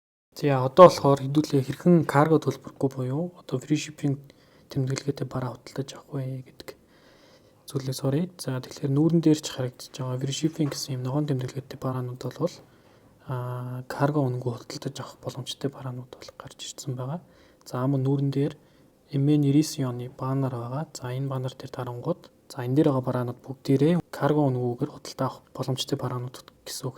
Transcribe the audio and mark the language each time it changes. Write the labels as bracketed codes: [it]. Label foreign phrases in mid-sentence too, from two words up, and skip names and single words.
[mn] За одоо болохоор хэдүүлээ хэрхэн карго төлбөргүй буюу одоо [en] free shipping [mn] тэмдэглэгээтэй бараа худалдаж авах вэ гэдэг зүйлээс оръё. За тэгэхээр нүүрэн дээр ч харагдаж байгаа [en] free shipping [mn] гэсэн юм ногоон тэмдэглэгээтэй бараанууд бол карго үнэгүй худалдаж авах боломжтой бараанууд бол гарч ирсэн байгаа. За мөн нүүрэн дээр MN99 оны баннер байгаа. За энэ баннер дээр дарангууд за энэ дээр байгаа бараанууд бүгдээрээ карго үнэгүйгээр худалдаж авах боломжтой бараанууд гэсэн үг.